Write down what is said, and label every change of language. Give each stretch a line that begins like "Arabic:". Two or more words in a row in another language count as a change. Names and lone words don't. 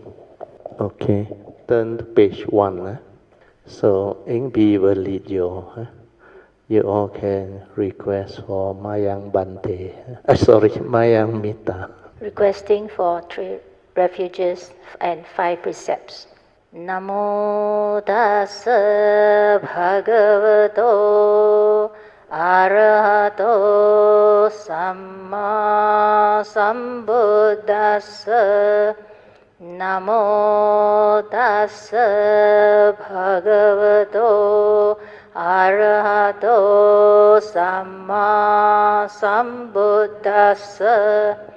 English: Okay, turn to page 1. So Ingbi will lead you. You all can request for
Pali: Mayang Bante. Mayang Mita.
English: Requesting for 3 refuges and 5 precepts.
Pali: Namo tassa bhagavato arahato samma sambuddhassa. Namo tassa bhagavato arahato samma sambuddhassa.